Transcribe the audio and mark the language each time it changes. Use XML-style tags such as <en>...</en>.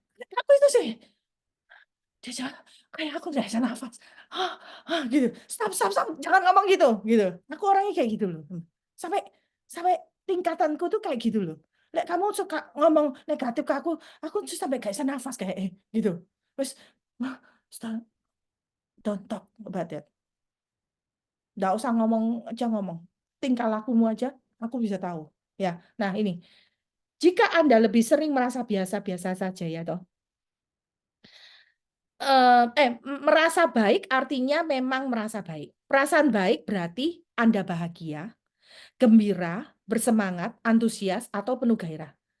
<id>Aku itu sih, dia jalan, kayak aku nggak bisa nafas. Gitu. Stop, jangan ngomong gitu. Aku orangnya kayak gitu loh. Sampai sampai tingkatanku tuh kayak gitu loh. Lek kamu suka ngomong negatif ke aku tuh sampai gak bisa nafas kayak gitu.</id> <en>Terus, stop, don't talk about that.</en> <id>Nggak usah ngomong aja ngomong. Tingkah lakumu aja, aku bisa tahu. Ya, nah ini. Jika Anda lebih sering merasa biasa-biasa saja ya toh. Merasa baik artinya memang merasa baik. Perasaan baik berarti Anda bahagia, gembira, bersemangat, antusias, atau penuh gairah.</id>